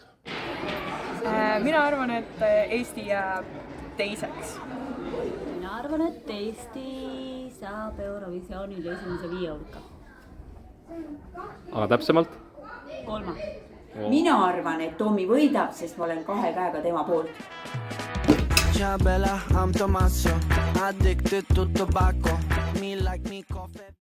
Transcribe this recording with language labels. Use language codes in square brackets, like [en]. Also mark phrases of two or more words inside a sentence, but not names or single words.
[et] Mina arvan, et Eesti jääb 2. Mina arvan, et Eesti saab Eurovisioonil esimese 5 hulka. Aga täpsemalt? 3. Mina arvan, et Tommy võidab, sest ma olen 2 käega tema poolt. [it] Ciao bella, [en] I'm Tommaso, addicted to tobacco, me like me coffee.